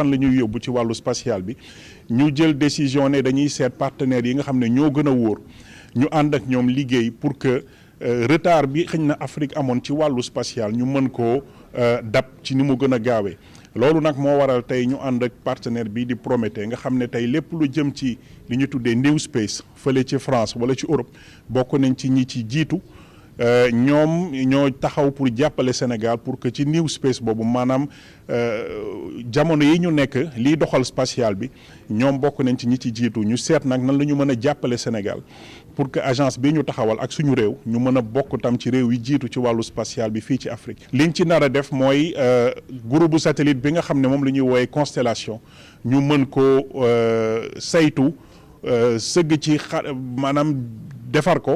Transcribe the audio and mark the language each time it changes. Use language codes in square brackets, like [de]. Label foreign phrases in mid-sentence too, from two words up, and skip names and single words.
[wo] fan la ñuy yóbbu ci wàllu spatial bi ñu jël décision ne dañuy seet partenaires yi nga xam ne ñoo gën a wóor ñu ànd ak ñoom liggéey [fr] pour que [wo] retard bi xëñ na Afrique amoon ci wàllu spatial ñu mën koo dab ci ni mu gën a gaawee loolu nag moo waral tey ñu ànd ak partenaire bi di Prométhée nga xam ne tey lépp lu jëm ci li ñu tuddee New Space fële ci France wala ci Europe bokk nañ ci ñi ci jiitu ñoom ñoo taxaw pour jàppale Sénégal [fr] pour que [wo] ci new space boobu maanaam jamono yi ñu nekk liy doxal spatial bi ñoom bokk nañ ci ñi ci jiitu ñu seet nag nan la ñu mën a jàppale Sénégal [fr] pour que [wo] agence bi ñu taxawal ak suñu réew ñu mën a bokk tam ci réew yi jiitu ci wàllu spatial bi fii ci Afrique. liñ ci nar a def mooy groupe bu satellite bi nga xam ne moom la ñuy woowee constellation ñu mën ko saytu sëgg ci maanaam defar ko.